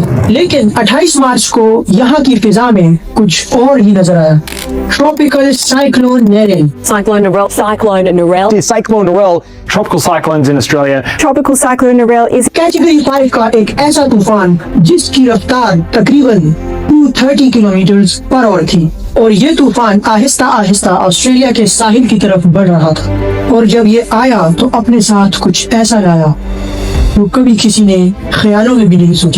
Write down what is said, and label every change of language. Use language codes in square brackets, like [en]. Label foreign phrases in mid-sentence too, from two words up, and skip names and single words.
[ur] لیکن 28 مارچ کو یہاں کی فضا میں کچھ اور ہی نظر آیا۔ [en] Tropical Cyclone Narelle. Cyclone Narelle. The Cyclone Narelle, tropical cyclones in Australia. Tropical Cyclone Narelle is [ur] کیٹیگری 5 کا ایک ایسا طوفان جس کی رفتار تقریباً 230 کلومیٹر [en] per hour [ur] تھی، اور یہ طوفان آہستہ آہستہ آسٹریلیا کے ساحل کی طرف بڑھ رہا تھا، اور جب یہ آیا تو اپنے ساتھ کچھ ایسا لایا جو کبھی کسی نے خیالوں میں بھی نہیں سوچا۔